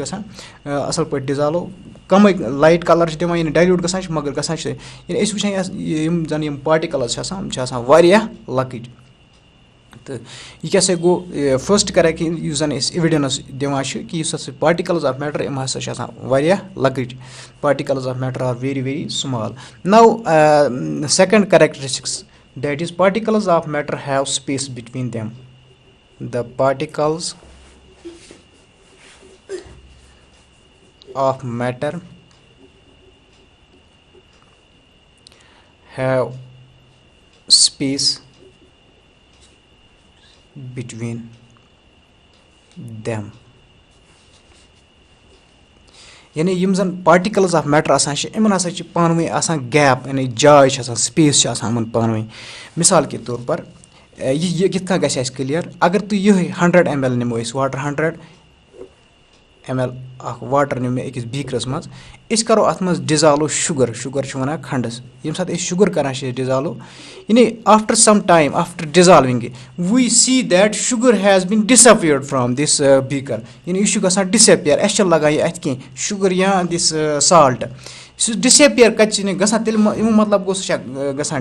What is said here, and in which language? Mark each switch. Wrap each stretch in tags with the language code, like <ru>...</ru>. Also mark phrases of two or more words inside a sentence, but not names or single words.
<ks>گژھان اَصٕل پٲٹھۍ ڈِزالو کَمٕے لایٹ کلر چھِ دِوان یعنی ڈایلیوٗٹ گژھان چھِ مگر گژھان چھِ یعنی أسۍ وٕچھان یِم زَن یِم پاٹِکَلٕز چھِ آسان یِم چھِ آسان واریاہ لۄکٕٹۍ تہٕ یہِ کیاہ سا گوٚو</ks> <en>first characteristic</en> <ks>یُس زَن أسۍ اِوِڈٮ۪نٕس دِوان چھِ کہِ یُس ہسا</ks> <en>particles of matter</en> <ks>یِم ہسا چھِ آسان واریاہ لۄکٕٹۍ</ks> <en>particles of matter are very small now second characteristics that is particles of matter have space between them the particles of matter have space between them</en> <ks>یعنی یِم زَن</ks> <en>particles of matter</en> <ks>آسان چھِ یِمن ہسا چھِ پانہٕ ؤنۍ آسان گیپ یعنی جاے چھِ آسان سپیس چھِ آسان یِمن پانہٕ ؤنۍ</ks> <ur>مِثال کے طور پر</ur> <ks>یہِ کِتھ کٔنۍ گژھِ اَسہِ کٕلیَر اگر تُہۍ یِہوٚے 100 ml نِمو أسۍ واٹر 100 ml اَکھ واٹر نیوٗ مےٚ أکِس بیٖکرَس منٛز أسۍ کَرو اَتھ منٛز</ks> <en>dissolve sugar</en> <ks>چھُ وَنان کھَنٛڈَس ییٚمہِ ساتہٕ أسۍ شُگَر کَران چھِ أسۍ ڈِزالو یعنی</ks> <en>after some time after dissolving we see that sugar has been disappeared from this beaker</en> <ks>یعنی یہِ چھُ گژھان ڈِسأپِیَر اَسہِ چھِنہٕ لگان یہِ اَتھِ کینٛہہ شُگَر یا</ks> <en>this salt</en> <ks>سُہ ڈِسأپِیَر کَتہِ چھِ نہٕ گژھان تیٚلہِ اَمیُک مطلب گوٚو سُہ چھےٚ گژھان</ks>